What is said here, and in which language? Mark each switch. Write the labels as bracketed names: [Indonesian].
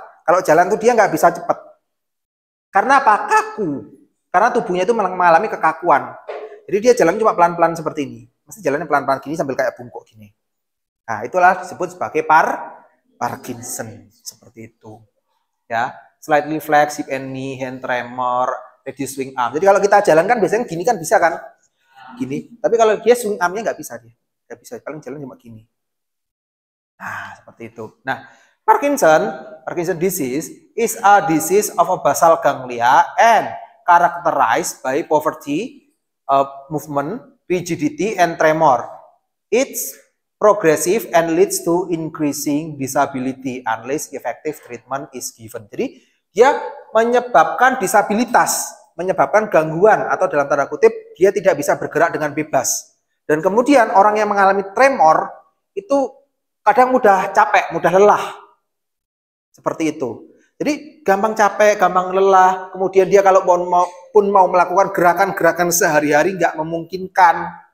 [Indonesian] Kalau jalan tuh dia nggak bisa cepat. Karena apa? Kaku. Karena tubuhnya itu mengalami kekakuan. Jadi dia jalan cuma pelan-pelan seperti ini. Mesti jalannya pelan-pelan gini sambil kayak bungkuk gini. Nah, itulah disebut sebagai Parkinson seperti itu. [English] Ya, slightly flex hip and knee, hand tremor, reduce swing arm. [Indonesian] Jadi kalau kita jalan kan biasanya gini kan bisa kan? Gini. Tapi kalau dia swing armnya nggak bisa dia. Nggak bisa. Paling jalan cuma gini. Nah, seperti itu. [English] Nah, Parkinson disease is a disease of a basal ganglia and characterized by poverty, movement, rigidity, and tremor. It's progressive and leads to increasing disability unless effective treatment is given. [Indonesian] Jadi dia menyebabkan disabilitas, menyebabkan gangguan atau dalam tanda kutip dia tidak bisa bergerak dengan bebas. Dan kemudian orang yang mengalami tremor itu kadang mudah capek, mudah lelah. Seperti itu. Jadi gampang capek, gampang lelah. Kemudian dia kalau mau melakukan gerakan-gerakan sehari-hari nggak memungkinkan.